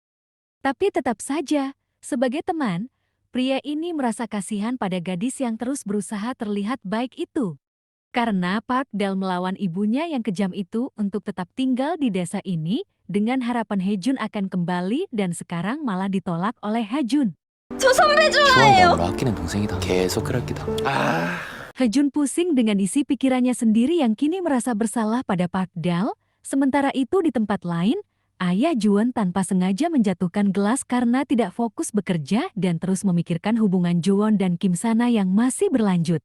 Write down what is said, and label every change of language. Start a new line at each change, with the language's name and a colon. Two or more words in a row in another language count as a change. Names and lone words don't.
Indonesian: Tapi tetap saja, sebagai teman, pria ini merasa kasihan pada gadis yang terus berusaha terlihat baik itu. Karena Park Dal melawan ibunya yang kejam itu untuk tetap tinggal di desa ini, dengan harapan Haejun akan kembali dan sekarang malah ditolak oleh Haejun.
Korean: 저 선배 주원이 좋아해요. 너무나 아끼는 동생이다. 계속 그럴기다.
Indonesian: Haejun pusing dengan isi pikirannya sendiri yang kini merasa bersalah pada Park Dal. Sementara itu di tempat lain, ayah Juwon tanpa sengaja menjatuhkan gelas karena tidak fokus bekerja dan terus memikirkan hubungan Juwon dan Kim Sana yang masih berlanjut.